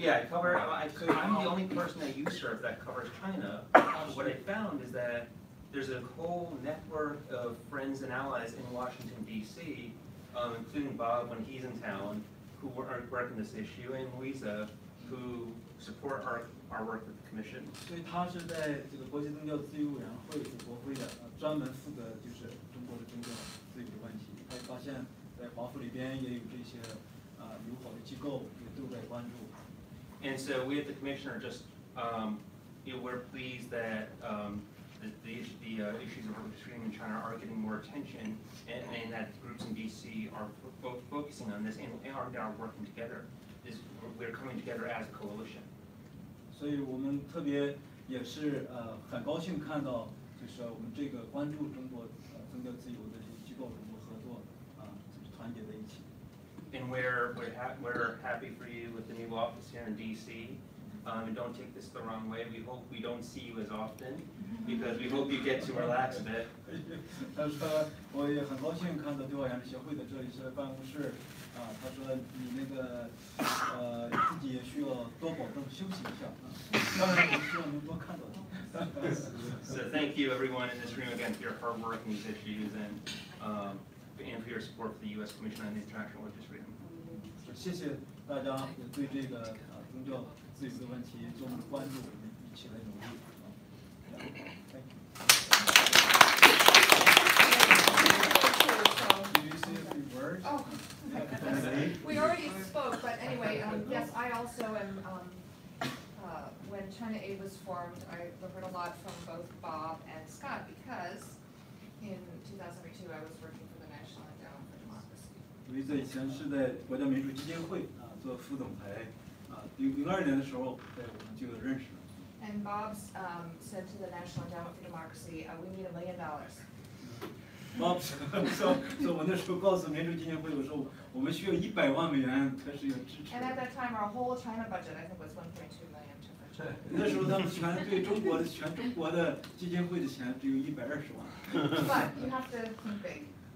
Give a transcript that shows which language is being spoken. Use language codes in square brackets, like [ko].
[en] yeah, I cover, I'm the only person at USERF that covers China. What I found is that there's a whole network of friends and allies in Washington, D.C., including Bob when he's in town, who are working this issue, and Louisa, who support our work with the Commission. [zh] 所以他是在这个国际宗教自由委员会，是国会的，专门负责就是中国的宗教自由的问题。他发现，在华府里边也有这些友好的机构也都在关注。 [en] And so we at the Commission are just, we're pleased that the issues of religious freedom in China are getting more attention, and that groups in D.C. are focusing on this and are working together. We're coming together as a coalition. [zh] 所以我们特别也是很高兴看到，就是我们这个关注中国宗教自由的这些机构能够合作就是团结在一起。 [en] And we're happy for you with the new office here in D.C. And don't take this the wrong way. We hope we don't see you as often, because we hope you get to relax a bit. [zh] 他说我也很高兴看到对华援助协会的这一些办公室他说你那个自己也需要多保重休息一下当然我们希望能多看到你。 [en] So thank you everyone in this room again for your hard work in these issues and for your support for the U.S. Commission on International Religious Freedom. [zh] 谢谢大家也对这个宗教自由的问题多么的关注，我们一起来努力。 [en] Thank you. Did you say a few words? Oh, we already spoke, but anyway, yes, I also am, when China Aid was formed, I heard a lot from both Bob and Scott, because in 2002 I was working for the National Endowment for Democracy. [zh] 卢伊泽以前是在国家民主基金会做副总裁，02年的时候，我们就认识了。 [en] And Bob said to the National Endowment for Democracy, we need $1 million. [zh] Bob 说我那时候告诉民主基金会，我说我们需要100万美元开始有支持。 [en] And at that time, our whole China budget, I think, was 1.2 million. [zh] 那时候他们全中国的基金会的钱只有120万。 [en] But you have to think big.